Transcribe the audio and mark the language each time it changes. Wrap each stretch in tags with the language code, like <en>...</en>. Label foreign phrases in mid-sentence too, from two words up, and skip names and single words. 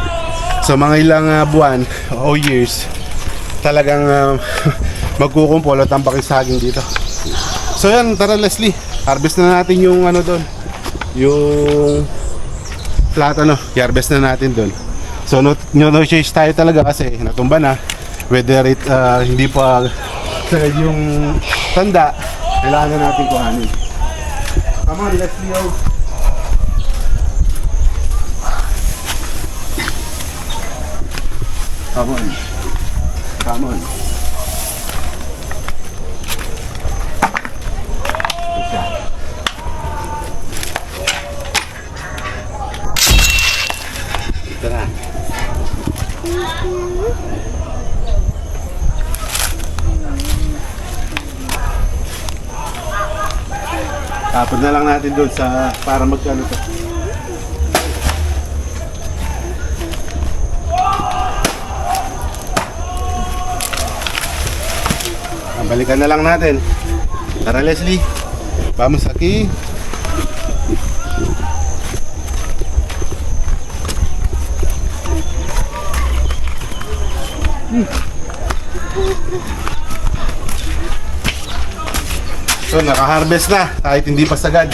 <tl>So mga ilang buwan o years talagang magkukumpol at tambak yung saging dito. So yan, tara Leslie, harvest na natin yung doon, yung platano, i-harvest na natin doon. So no choice tayo talaga kasi natumba na,</tl> <en>whether it</en> <tl>hindi pa yung tanda, kailangan na natin kuhanin.</tl> <en>Come on Leslie, come on.</en> <tl>Tara. Tapon na lang natin doon sa para magkano to. Balikan na lang natin. Tara Leslie,</tl> <es>vamos aquí.</es> <tl>So naka-harvest na kahit hindi pa sagad.</tl>